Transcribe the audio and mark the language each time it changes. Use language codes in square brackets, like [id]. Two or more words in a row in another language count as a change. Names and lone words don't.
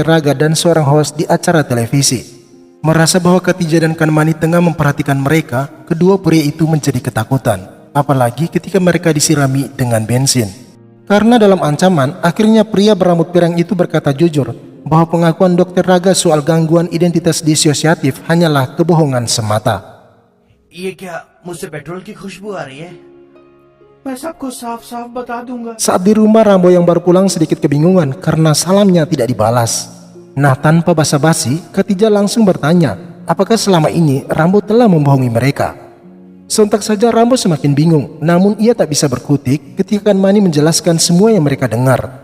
[id] Raga dan seorang host di acara televisi. Merasa bahwa Khadijah dan Kanmani tengah memperhatikan mereka, kedua pria itu menjadi ketakutan, apalagi ketika mereka disirami dengan bensin. Karena dalam ancaman, akhirnya pria berambut pirang itu berkata jujur bahwa pengakuan Dr. Raga soal gangguan identitas disosiatif hanyalah kebohongan semata. [hi] ये क्या मुझसे पेट्रोल की खुशबू आ रही है? मैं सबको साफ-साफ बता दूंगा। [id] Saat di rumah, Rambo yang baru pulang sedikit kebingungan karena salamnya tidak dibalas. Nah, tanpa basa-basi, Khadijah langsung bertanya, apakah selama ini Rambo telah membohongi mereka? Sontak saja Rambo semakin bingung, namun ia tak bisa berkutik ketika Kanmani menjelaskan semua yang mereka dengar.